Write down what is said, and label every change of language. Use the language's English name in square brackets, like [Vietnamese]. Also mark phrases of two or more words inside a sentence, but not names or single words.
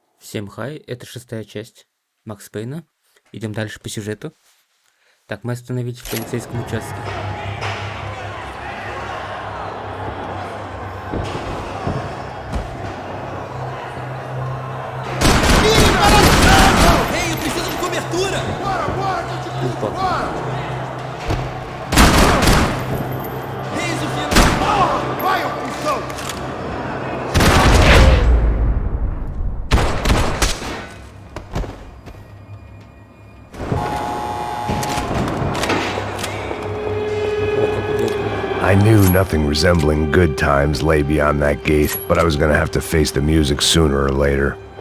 [Russian] Всем хай, это 6-я часть Макс Пейна. Идем дальше по сюжету. Так, мы остановились в полицейском участке. [Portuguese] Ei, eu preciso de cobertura! Eis o final! Vai, opção! [English] I knew nothing resembling good times lay beyond that gate, but I was gonna have to face the music sooner or later.